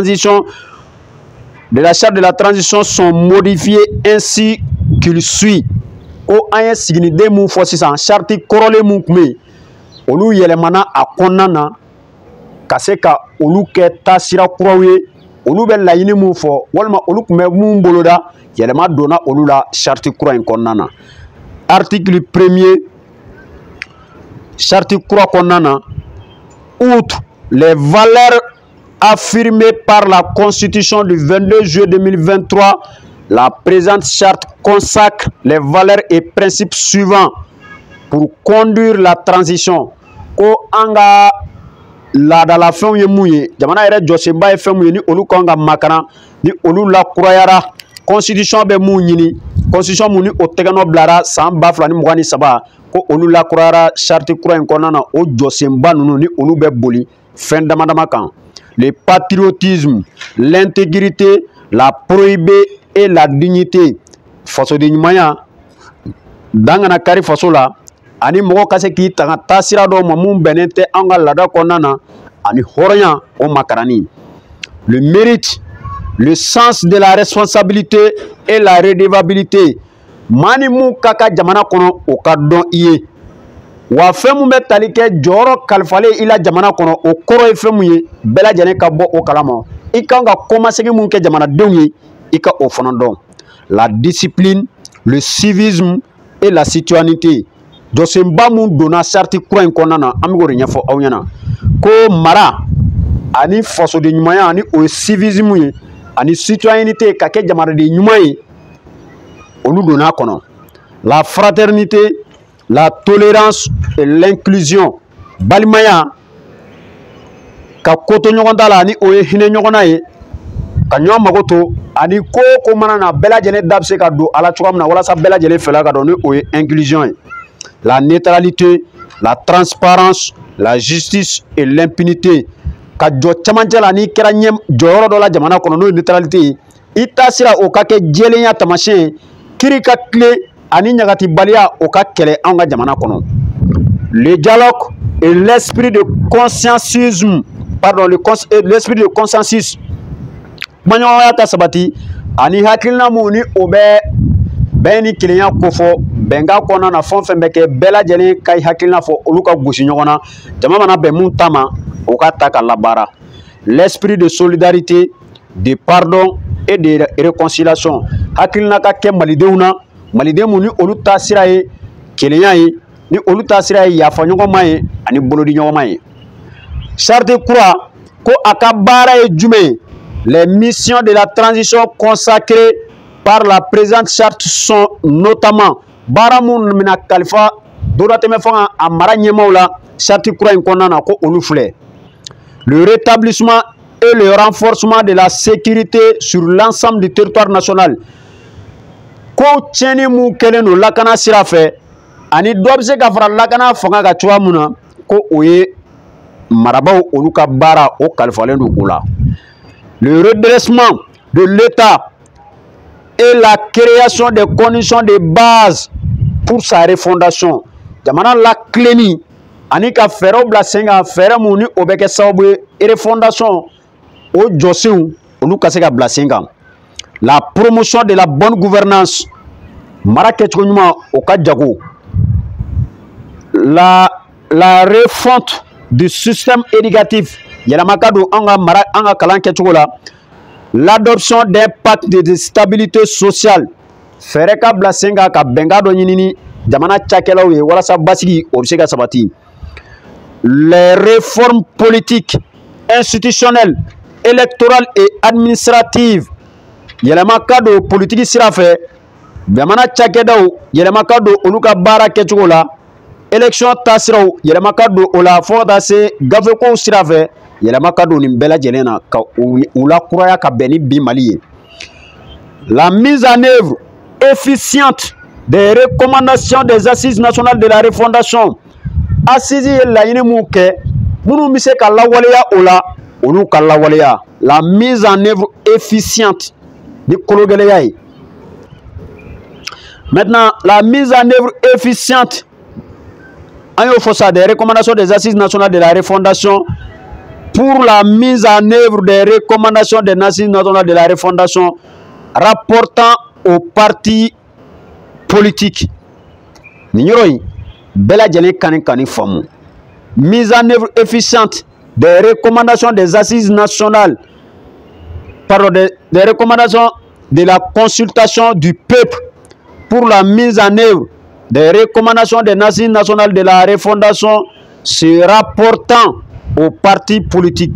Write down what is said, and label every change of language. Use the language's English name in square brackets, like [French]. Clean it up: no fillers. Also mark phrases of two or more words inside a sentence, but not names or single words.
[French] transition sont modifiés ainsi qu'il suit [Bambara] ko an ye siginiden mun fɔ sisan charte kɔrɔlen mun tun bɛ yen olu yɛlɛmana a kɔnɔna na ka se ka olu kɛ taasira kuraw ye olu bɛ laɲini mun fɔ walima olu tun bɛ mun boloda yɛlɛma donna olu la charte kura in kɔnɔna na article 1er charte kura kɔnɔna na [French] outre les valeurs affirmées par la constitution du 22 juillet 2023 la présente charte consacre les valeurs et principes suivants pour conduire la transition [Bambara] ko an ka laadala fɛnw ye mun ye jamana yɛrɛ jɔsenba ye fɛn mun ye ni olu kan ka makana ni olu lakurayara constitution bɛ mun ɲini constitution mun ni o tɛgɛnɔ bilara san 2023 ko olu lakurayara charte kura in kɔnɔna na o jɔsenba ninnu ni olu bɛ boli fɛn damadama kan [French] le patriotisme l'intégrité la probité et la dignité [Bambara] fasoden ɲumanya dan kana kari faso la ani mɔgɔ ka se k'i tanga taasira dɔw ma mun bɛnnen tɛ an ka laada kɔnɔna na ani hɔrɔnya o makarani [French] le mérite le sens de la responsabilité et la redevabilité [Bambara] maa ni mun ka ka jamana kɔnɔ o ka dɔn i ye wa fɛn mun bɛ tali kɛ jɔyɔrɔ kalifalen i la jamana kɔnɔ o kɔrɔ ye fɛn mun ye bɛɛ lajɛlen ka bɔ o kalama i kan ka kɔmasegin mun kɛ jamanadenw ye i ka o fana dɔn [French] la discipline le civisme et la citoyenneté [Bambara] jɔsenba mun donna charte kura in kɔnɔna na an bɛ k'o de ɲɛfɔ aw ɲɛna ko mara ani fasoden ɲumanya ani o ye civisme ye ani citoyenneté ka kɛ jamanaden ɲuman ye olu donna a kɔnɔ [French] la fraternité, la tolérance et l'inclusion. [Bambara] Balimaya ka koto ɲɔgɔn ta la ni o ye hinɛ ɲɔgɔn na ye ka ɲɔgɔn mago to ani ko mana na bɛɛ lajɛlen da bɛ se ka don ala cogoya min na walasa bɛɛ lajɛlen fɛla ka dɔn ni o ye inclusion ye. [French] La neutralité, la transparence, la justice et l'impunité. [Bambara] Ka jɔ camancɛ la n'i kɛra jɔyɔrɔ dɔ la jamana kɔnɔ n'o ye neutralité ye i ta sira o ka kɛ jɛlenya taamasiyɛn ye kiiri ka tile ani ɲagatibaliya o ka kɛlɛ anw ka jamana kɔnɔ. [French] Le dialogue et l'esprit de consensusisme, pardon, l'esprit de consensus. [Bambara] Kumaɲɔgɔnya ka sabati ani hakilina mun ni o bɛ bɛn ni kelenya ko fɔ bɛnkan kɔnɔna na fɛn o fɛn bɛ kɛ bɛɛ lajɛlen ka hakilina fɔ olu ka gosi ɲɔgɔn na jama mana bɛn mun ta ma o ka ta ka labaara. [French] L'esprit de solidarité, de pardon et de réconciliation. [Bambara] Hakilina ka kɛ malidenw na maliden mun ni olu ta sira ye kelenya ye ni olu ta sira ye yafa ɲɔgɔnma ye ani bolodi ɲɔgɔnma ye. Charte kura ko a ka baara ye jumɛn ye? [French] Les missions de la transition consacrées par la présente charte sont notamment [Bambara] baara mun mina kalifa dɔrɔtɛmɛ fanga a mara ɲɛmaw la charte kura in kɔnɔna na ko olu filɛ. [French] Le rétablissement et le renforcement de la sécurité sur l'ensemble du territoire national. [Bambara] Ko tiɲɛni mun kɛlen don lakana sira fɛ ani dɔ bɛ se ka fara lakana fanga ka cogoya mun na ko o ye marabaw olu ka baara o kalifalen don o la. [French] Le redressement de l'État et la création des conditions de base pour sa refondation. [Bambara] Jamana la clé ani ka fɛɛrɛw bila sen kan fɛɛrɛ mun ni o bɛ kɛ sababu ye refondation o jɔsenw olu ka se ka bila sen kan. [French] La promotion de la bonne gouvernance, [Bambara] mara kɛcogo ɲuman o ka jago. [French] La refonte du système éducatif, [Bambara] yɛlɛma ka don an ka mara an ka kalan kɛcogo la. [French] L'adoption d'un pacte de stabilité sociale, [Bambara] fɛɛrɛ ka bila sen kan ka bɛnkan dɔ ɲini jamana cakɛlaw ye walasa basigi o bɛ se ka sabati. [French] Les réformes politiques, institutionnelles, électorales et administratives, [Bambara] yɛlɛma ka don politiki sira fɛ jamana cakɛdaw yɛlɛma ka don olu ka baara kɛcogo la. Élection tasiraw yɛlɛma ka don o la fo ka taa se gafekow sira fɛ yɛlɛma ka don nin bɛɛ lajɛlen na ka u lakuraya ka bɛn ni bi Mali ye. [French] La mise en œuvre efficiente des recommandations des assises nationales de la refondation. [Bambara] Assises ye laɲini mun kɛ minnu bɛ se ka lawaleya o la olu ka lawaleya. [French] La mise en œuvre efficiente [Bambara] ni kologɛlɛya ye. [French] Maintenant la mise en œuvre efficiente [Bambara] an y'o fɔ sa [French] des recommandations des assises nationales de la refondation. Pour la mise en œuvre des recommandations des assises nationales de la refondation rapportant aux partis politiques. [Bambara] Nin yɔrɔ in bɛɛ lajɛlen kani faamu. [French] Mise en œuvre efficiente des recommandations des assises nationales, pardon, des recommandations de la consultation du peuple pour la mise en œuvre des recommandations des assises nationales de la refondation se rapportant aux partis politiques.